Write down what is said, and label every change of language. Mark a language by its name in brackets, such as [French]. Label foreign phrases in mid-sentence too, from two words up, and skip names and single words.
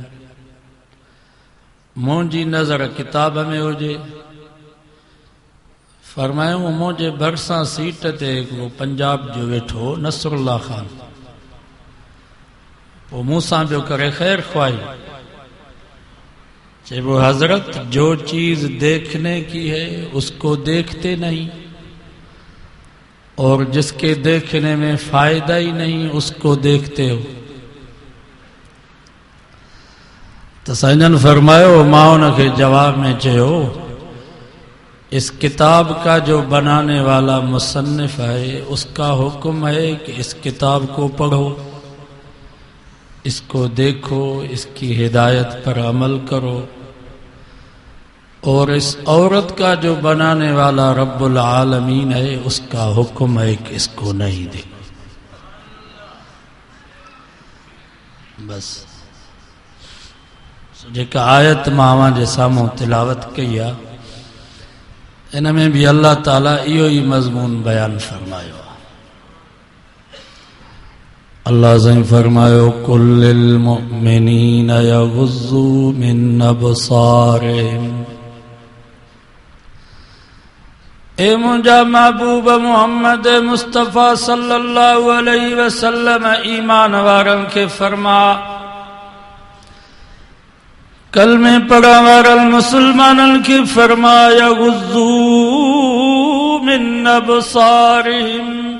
[Sindhi] मुंहिंजी नज़र किताब में हुजे। फरमायूं मुंहिंजे भरिसां सीट ते हिकिड़ो पंजाब जो वेठो नसरुल्ला ख़ान, पोइ मूंसां पियो करे ख़ैर ख्वाही। चइबो, [Urdu] حضرت جو چیز دیکھنے کی ہے اس کو دیکھتے نہیں، اور جس کے دیکھنے میں فائدہ ہی نہیں اس کو دیکھتے ہو. [Sindhi] तो साईं फरमायो, मां [Urdu] उनके जवाब में चयो, اس کتاب کا جو بنانے والا مصنف ہے اس کا حکم ہے کہ اس کتاب کو پڑھو، اس کو دیکھو، اس کی ہدایت پر عمل کرو، اور اس عورت کا جو بنانے والا رب العالمین ہے اس کا حکم ہے کہ اس کو نہیں دیکھو. [Sindhi] बस जेका आयत मां जे साम्हूं तिलावत कई आहे, इन में भी अल्लाह ताला इहो ई मज़मून बयान फरमायो आहे। अल्लाह साईं फरमायो, [Arabic] قل للمؤمنين يغضوا من أبصارهم. [Sindhi] ए मुंहिंजा महबूब मोहम्मद मुस्तफ़ा [Arabic] صلى الله عليه وسلم [Sindhi] ईमान वारनि खे फरमा, कल में पढ़ण वारनि मुसलमाननि खे फरमा, [Arabic] يغضوا من أبصارهم.